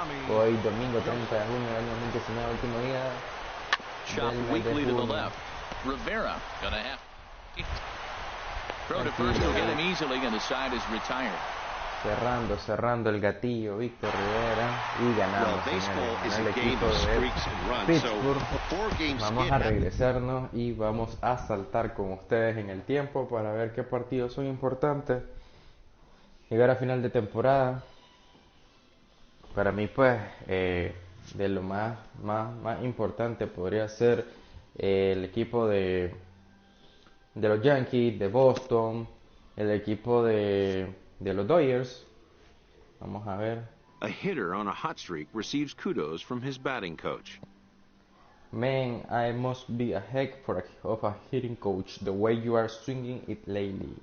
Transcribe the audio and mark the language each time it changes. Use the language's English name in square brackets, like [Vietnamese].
[Spanish] Hoy domingo 30 de junio del 2019, último día. [English] Shot weakly to the left. Rivera gonna have throw to first will get him easily, and the side is retired. [Spanish] Cerrando el gatillo Victor Rivera y ganamos, señores, en el equipo de Pittsburgh. Vamos a regresarnos y vamos a saltar con ustedes en el tiempo para ver qué partidos son importantes. Llegar a final de temporada, para mí pues de lo más importante podría ser el equipo de los Yankees, de Boston, el equipo de los Dodgers. Vamos a ver. [English] A hitter on a hot streak receives kudos from his batting coach. Man, I must be a heck of a hitting coach, the way you are swinging it lately.